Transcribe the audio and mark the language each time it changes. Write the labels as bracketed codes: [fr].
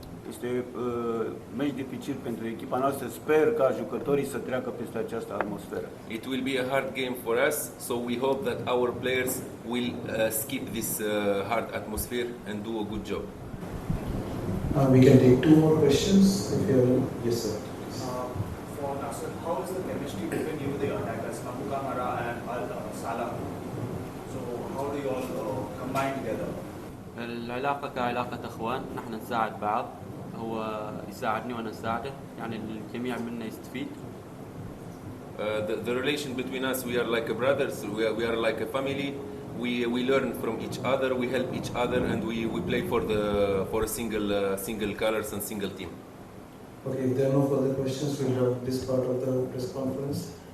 [ro] Este meci dificil pentru echipa noastră. Sper ca jucătorii să treacă peste această atmosferă. [en] It will be a hard game for us, so we hope that our players will skip this hard atmosphere and do a good job. We can take 2 more questions if you have. Yes, sir. For Nasser, how is the chemistry between you, the attackers, Abu Kamara and Al Salah? So how do you all combine together? [ar] العلاقة كعلاقة أخوان، نحن نساعد بعض، هو يساعدني وأنا أساعده، يعني الجميع منا يستفيد. [en] The relation between us, we are like brothers, we are like a family. We learn from each other, we help each other, and we play for a single colors and single team. Okay, if there are no further questions, we'll have this part of the press conference.